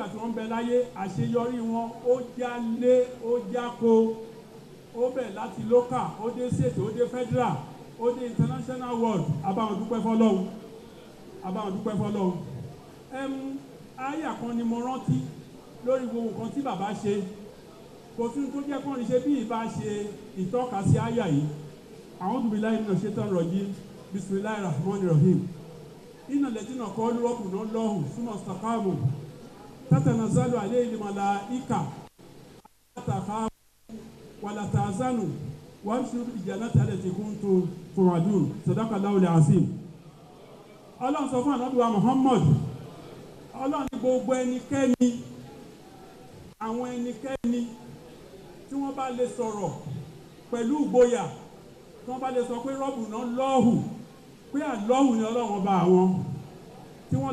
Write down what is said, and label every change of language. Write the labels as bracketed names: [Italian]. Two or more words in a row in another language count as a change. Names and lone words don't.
[Yoruba] tí wọ́n bẹ láyé àṣeyọrí wọn ó jálé ó jáko ó bẹ̀ láti local ó dé state ó dé federal ó dé [English] international world [Yoruba] abáwọn dúpẹ́ fọ́lọ́run abáwọn dúpẹ́ fọ́lọ́run àyà kan ni mo rántí lórí gbogbo nǹkan tí bàbá ṣe kò sí tó jẹ́ kán ní ṣe bí ìbá ṣe ìtọ́ka sí àyà yìí [Arabic] أعوذ بالله من الشيطان الرجيم بسم الله الرحمن الرحيم. إن الذين قالوا ربنا الله ثم استقاموا تتنزل عليهم الملائكة لا تخافوا ولا تحزنوا وابشروا بالجنة التي كنتم توعدون صدق الله العظيم. [Yoruba] Ọlọ́run sọ fún Ànábì wa Muhammad Ọlọ́run ní gbogbo ẹnikẹ́ni àwọn ẹnikẹ́ni tí wọ́n bá lè sọ̀rọ̀ pẹ̀lú ìgboyà tí wọ́n bá lè sọ pé rọ́bùnà lọ́hù pé àlọ́hùn ni Ọlọ́run ọba àwọn tí wọ́n